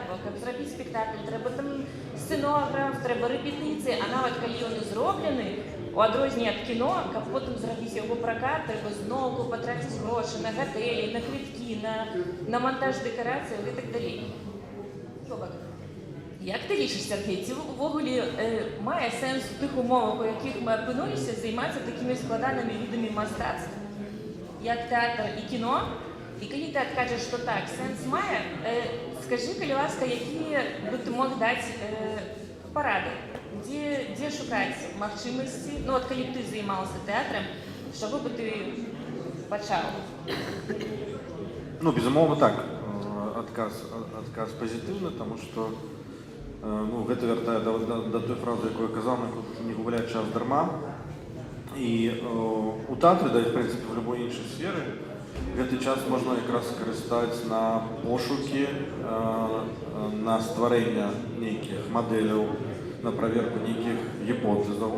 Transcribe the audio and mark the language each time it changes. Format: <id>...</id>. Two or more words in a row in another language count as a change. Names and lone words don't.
<be>Бо каб зрабіць спектакль, трэба там сцэнограф, трэба рэпетыцыі, а нават калі ён і зроблены, у адрозненне ад кіно, каб потым зрабіць яго пракат, трэба зноўку патраціць грошы на гатэлі, на квіткі, на монтаж дэкарацыяў і так далей.</be> <uk>Як ти лічиш, Сергій, ці увогуле має сенс у тих умовах, у яких ми опинулися, займатися такими складаними видами мистецтва, як театр і кіно? І коли ти кажеш, що так, сенс має, скажи, коли ласка, які би ти мог дати поради? Де шукати можливості? Ну, от коли б ти займався театром, що би ти почав? Ну,</uk> <be>безумоўна, так. Адказ пазітыўны, таму што гэта вяртае да той фразы, якую я казаў, не губляць час дарма. І у тэатры, да і в прынцыпе в любой іншай сферы, гэты час можна якраз скарыстаць на пошукі, на стварэнне нейкіх мадэляў, на праверку нейкіх гіпотэзаў.</be>